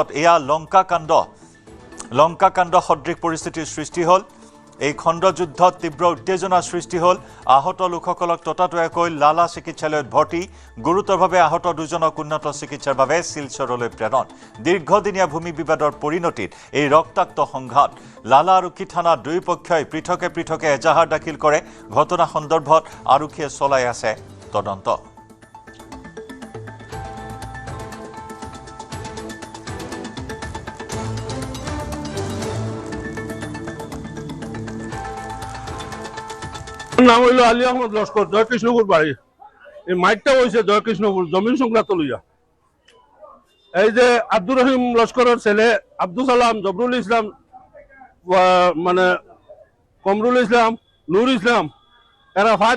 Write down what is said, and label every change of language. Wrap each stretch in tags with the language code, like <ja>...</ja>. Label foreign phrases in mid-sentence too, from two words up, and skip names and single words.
<as>এয়া লংকাকাণ্ড সদৃশ পৰিস্থিতিৰ সৃষ্টি হ'ল এই খণ্ডযুদ্ধত তীব্ৰ উত্তেজনাৰ সৃষ্টি হ'ল আহত লোকসকলক ততাতৈয়াকৈ লালা চিকিৎসালয়ত ভৰ্তি গুৰুতৰভাৱে আহত দুজনক উন্নত চিকিৎসাৰ বাবে শিলচৰলৈ প্ৰেৰণ দীৰ্ঘদিনীয়া ভূমি বিবাদৰ পৰিণতিত এই ৰক্তাক্ত সংঘাত লালা আৰক্ষী থানা দুই পক্ষই পৃথকে এজাহাৰ দাখিল কৰে ঘটনা সন্দৰ্ভত আৰক্ষীয়ে চলাই আছে তদন্ত</as> <bn>নাম হইল আলী আহমদ লস্কর জয়কৃষ্ণপুর বাড়ি এই মাইকটা হয়েছে জয়কৃষ্ণপুর জমিন সংক্রান্ত লইয়া এই যে আব্দুর রহিম লস্করের ছেলে আব্দুল সালাম জবরুল ইসলাম মানে কমরুল ইসলাম নুর ইসলাম এরা 5</bn>